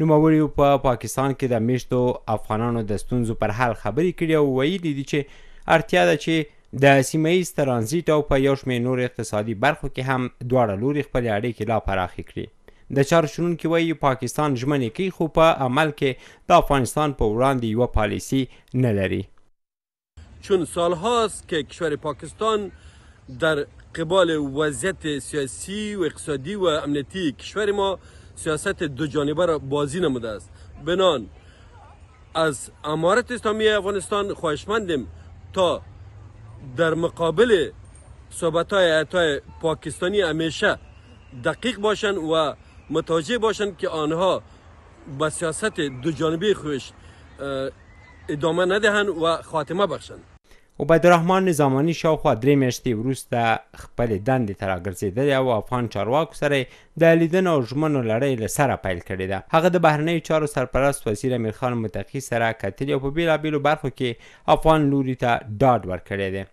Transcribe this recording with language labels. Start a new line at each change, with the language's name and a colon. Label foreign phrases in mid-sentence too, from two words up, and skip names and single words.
Pashto: نوموړي په پاکستان کې د میشتو افغانانو د ستونزو پر حل خبرې کړي او ویلي دي چې اړتیا ده چې د سیمه ییز ترانزیت او په یو شمېر نور اقتصادي برخو کې هم دواړه لوري خپلې اړیکې لا پراخې کړي. د چارو شنونکي وایي پاکستان ژمنې کوي خو په عمل کې د افغانستان په وړاندې یوه پالیسی نه لري.
Persian: چون سالهاست که کشور پاکستان در قبال وضعیت سیاسی و اقتصادی و امنیتی کشور ما سیاست دو جانبه را بازی نموده است. بنان از امارت اسلامی افغانستان خواهشمندیم تا در مقابل صحبت‌های ایت‌های پاکستانی همیشه دقیق باشند و متوجه باشند که آنها به سیاست دو جانبه خودش ادامه ندهند و خاتمه بخشند.
Pashto: عبیدالرحمن نظامانی شاوخوا 3 میاشتې وروسته خپلې دندې ته راګرځېدلی او افغان چارواکو سره د لیدنو او ژمنو لړۍ له سره پیل کړې ده. هغه د بهرنیو چارو سرپرست وزیر امیرخان متقي سره کتلي او په بېلابېلو برخو کې افغان لوري ته ډاډ ورکړی دی.